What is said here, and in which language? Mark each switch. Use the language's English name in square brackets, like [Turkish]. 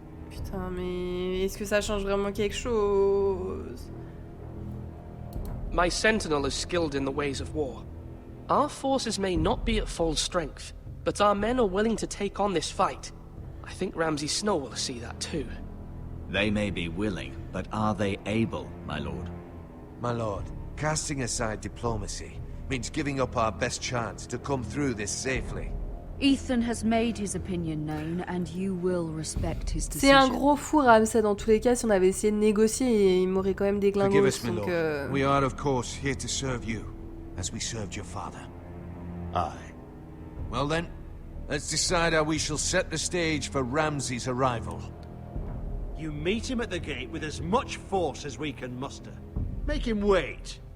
[French] Putain, mais est-ce que ça change vraiment quelque chose? [English] My sentinel is skilled in the ways of war. Our forces may not be at full strength, but our men are willing to take on this fight. I think Ramsay Snow will see that too. They may be willing, but are they able, my lord? My lord, casting aside diplomacy means giving up our best chance to come through this safely. Ethan has made his opinion known, and you will respect his decision. [French] C'est un gros fou, Ramsay, dans tous les cas. Si on avait essayé de négocier, il m'aurait quand même déglingos. [English] Forgive us, my lord. We are, of course, here to serve you, as we served your father. Aye. Well then, let's decide how we shall set the stage for Ramsay's arrival. You meet him at the gate with as much force as we can muster. Make him wait.